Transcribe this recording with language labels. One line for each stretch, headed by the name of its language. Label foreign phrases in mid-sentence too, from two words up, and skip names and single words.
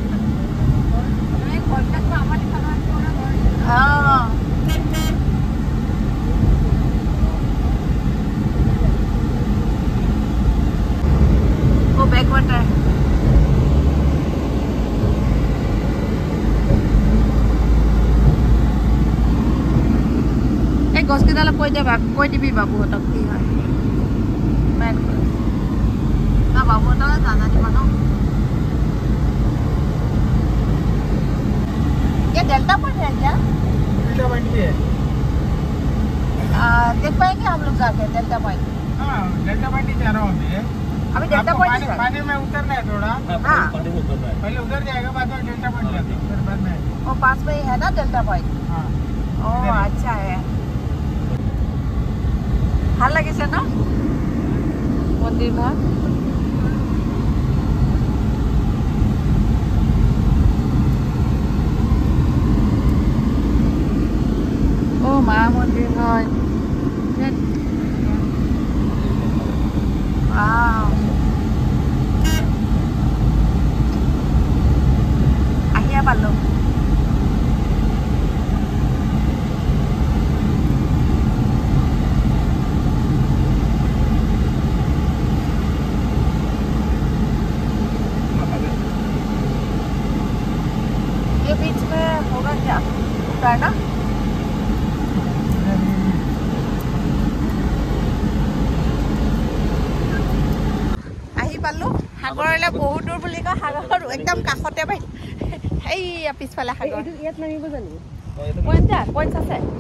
Assamese: বেকৱাটাৰ এই গছকেইডালক কৈ দিবি বাবুহঁতক কি হয় বাবুহঁতক নাজানিব ন
Hindi: ये डेल्टा पॉइंट है क्या डेल्टा पॉइंट भी है देख पाएंगे हम लोग जाके डेल्टा पॉइंट हाँ डेल्टा पॉइंट ही जा रहा हूँ अभी डेल्टा पॉइंट पानी में उतरना है थोड़ा हाँ पहले उधर जाएगा बाद में डेल्टा पॉइंट जाते फिर बाद में वो पास में ही है ना डेल्टा पॉइंट हाँ ओह अच्छा है
Assamese: ভাল লাগিছে ন মন্দিৰ ভাগ মা মন্দিৰ হয় আহিয়ে পালোঁ
Hindi: ये बीच में होगा क्या उतरना
Assamese: সাগৰলৈ বহুত দূৰ বুলি কয় সাগৰ একদম কাষতে পাই এইয়া পিছফালে সাগৰ ইয়াত নামিব জানো পইণ্ট আছে